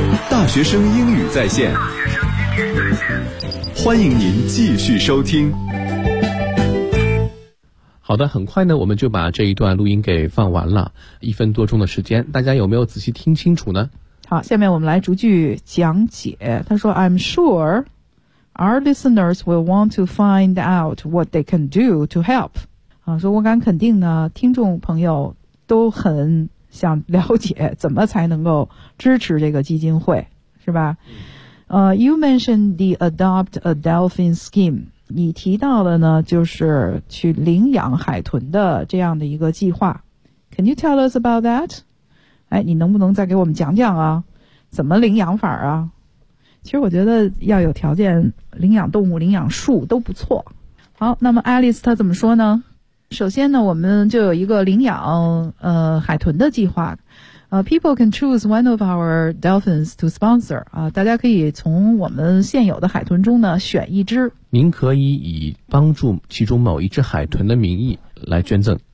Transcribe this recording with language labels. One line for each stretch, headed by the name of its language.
Chinese: 大学生英语在线，欢迎您继续收听。好的，很快呢，我们就把这一段录音给放完了，一分多钟的时间，大家有没有仔细听清楚呢？好，下面我们来逐句讲解。他说
English: I'm sure Our listeners will want to find out what they can do to help.
Chinese: 啊，所以我敢肯定呢，听众朋友都很想了解怎么才能够支持这个基金会，是吧？
English: You mentioned the Adopt a Dolphin Scheme.
Chinese: 你提到了呢，就是去领养海豚的这样的一个计划。
English: Can you tell us about that?
Chinese: 哎，你能不能再给我们讲讲啊？怎么领养法啊？其实我觉得要有条件领养动物、领养树都不错。好，那么 Alice 她怎么说呢？首先呢，我们就有一个领养海豚的计划。
English: People can choose one of our dolphins to sponsor.
Chinese: 大家可以从我们现有的海豚中呢选一只。您可以以帮助其中某一只海豚的名义来捐赠。